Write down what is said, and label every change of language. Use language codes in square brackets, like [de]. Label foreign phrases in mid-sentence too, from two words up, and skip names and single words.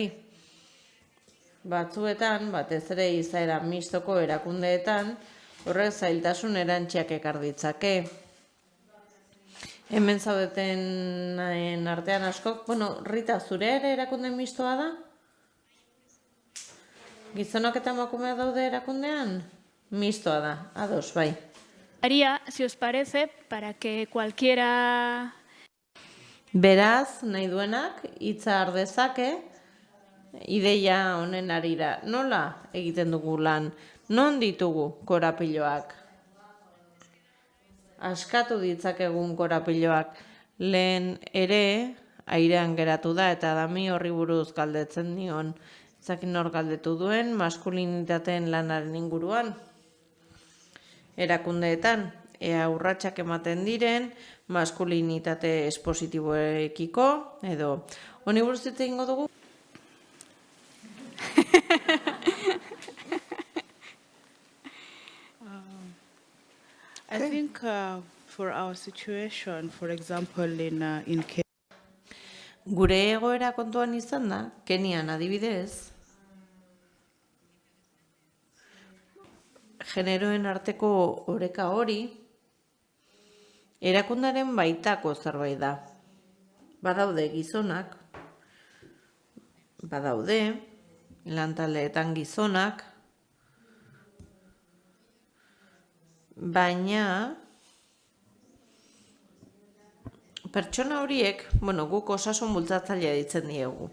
[eu] Batzuetan, batez ere izaera mistoko erakundeetan, horrek zailtasun erantziak ekar ditzake. Hemen zaudeten artean askok, Rita, zure ere erakunde mistoa da? Gizonak eta emakumea daude erakundean? Mistoa da, ados, bai. [es] Haría, si os parece, para que cualquiera... [eu] Beraz, nahi duenak, hitza har dezake, ideia honen arira. Nola egiten dugu lan? Non ditugu korapiloak? Askatu ditzakegun korapiloak. Lehen ere, airean geratu da, eta dami horri buruz galdetzen nion. Zakin hor galdetu duen, maskulinitateen lanaren inguruan. Erakundeetan, ea urratsak ematen diren, maskulinitate espositiboekiko, edo, honi buruz hitz egingo dugu? [en] I think for our situation, for example, in Kenya, [eu] Gure egoera kontuan izan da, Kenian adibidez, generoen arteko oreka hori, erakundaren baitako zerbait da. Badaude gizonak, badaude, lantaldeetan gizonak, baina pertsona horiek, guk osasun bultzatzailea ditzen diegu.